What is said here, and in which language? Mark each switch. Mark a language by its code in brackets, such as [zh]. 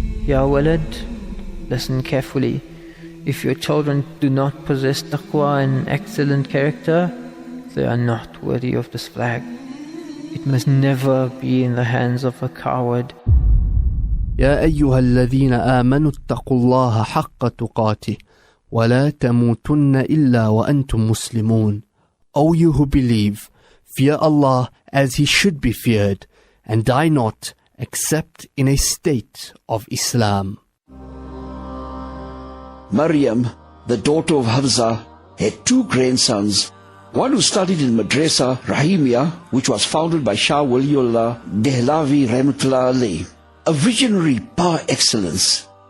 [en] Ya Walad, listen carefully. If your children do not possess taqwa and excellent character, they are not worthy of this flag. It must never be in the hands of a coward. [ar] يا أيها الذين آمنوا اتقوا الله حق تقاته ولا تموتن إلا وأنتم مسلمون. [en] O you who believe, fear Allah as He should be feared, and die not except in a state of Islam. Maryam, the daughter of Hafsa, had 2 grandsons, one who studied in Madrasa Rahimiyya, which was founded by Shah Waliullah Dehlavi Rahmatullah Alayh, a visionary par excellence.